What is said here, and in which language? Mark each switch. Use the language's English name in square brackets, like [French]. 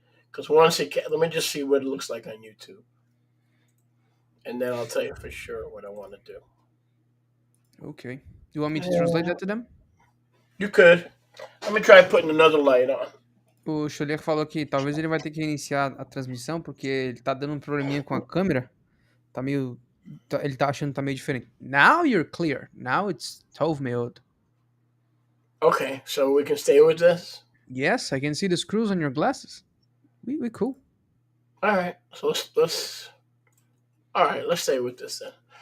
[English] Because let me just see what it looks like on YouTube. And then I'll tell you for sure what I want to do. Okay. You want me to translate that to them? You could. Let me try putting another light on. [Portuguese] O Choler falou que talvez ele vai ter que iniciar a transmissão porque ele tá dando um probleminha com a câmera. Ele tá achando que tá meio diferente. [English] Now you're clear. Now it's [Hebrew] tov meod. [English] Okay, so we can stay with this? Yes, I can see the screws on your glasses. We cool. All right, so let's stay with this then.